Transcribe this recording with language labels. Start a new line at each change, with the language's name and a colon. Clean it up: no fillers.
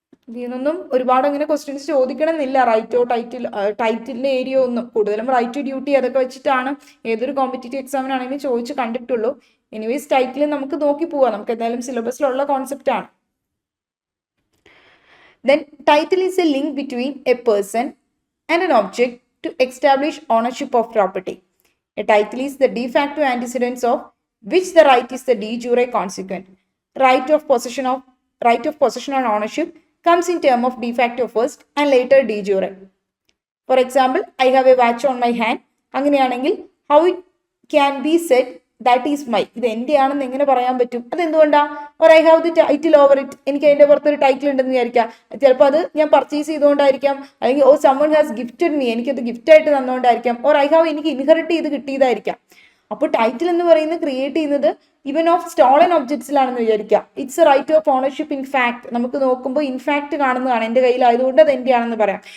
Malayalam: ഇതിൽ നിന്നൊന്നും ഒരുപാട് അങ്ങനെ ക്വസ്റ്റ്യൻസ് ചോദിക്കണമെന്നില്ല. റൈറ്റോ ടൈറ്റിലിന്റെ ഏരിയ ഒന്നും, കൂടുതലും റൈറ്റ് ടു ഡ്യൂട്ടി അതൊക്കെ വെച്ചിട്ടാണ് ഏതൊരു കോമ്പറ്റേറ്റീവ് എക്സാമിനാണെങ്കിലും ചോദിച്ച് കണ്ടിട്ടുള്ളൂ. എനിവേസ് ടൈറ്റിൽ നമുക്ക് നോക്കി പോവാം, നമുക്ക് എന്തായാലും സിലബസിലുള്ള കോൺസെപ്റ്റ് ആണ്.
English: Then title is a link between a person and an object to establish ownership of property. A title is the de facto antecedents of which the right is the de jure consequent. Right of possession on ownership comes in term of de facto first and later de jure. For example, I have a watch on my hand.
Malayalam: അങ്ങനെയാണെങ്കിൽ
English: how it can be said that is my,
Malayalam: ഇത് എൻ്റെ ആണെന്ന് എങ്ങനെ പറയാൻ പറ്റും? അതെന്തുകൊണ്ടാ?
English: or I have the title over it,
Malayalam: എനിക്ക് അതിൻ്റെ പുറത്തൊരു ടൈറ്റിൽ ഉണ്ടെന്ന് വിചാരിക്കാം. ചിലപ്പോൾ അത് ഞാൻ പർച്ചേസ് ചെയ്തുകൊണ്ടായിരിക്കാം, അല്ലെങ്കിൽ ഓ
English: someone has gifted me,
Malayalam: എനിക്കത് ഗിഫ്റ്റ് ആയിട്ട് തന്നുകൊണ്ടായിരിക്കാം, or I have, എനിക്ക് ഇൻഹെറിറ്റ് ചെയ്ത് കിട്ടിയതായിരിക്കാം. അപ്പോൾ ടൈറ്റിൽ എന്ന് പറയുന്നത് ക്രിയേറ്റ് ചെയ്യുന്നത് ഇവൻ ഓഫ് സ്റ്റോളൻ ഒബ്ജക്ട്സിലാണെന്ന് വിചാരിക്കുക. It's A right of ownership in fact, നമുക്ക് നോക്കുമ്പോൾ ഇൻഫാക്ട് കാണുന്നതാണ്, എൻ്റെ കയ്യിലായതുകൊണ്ട് അത് എൻ്റെ ആണെന്ന് പറയാം.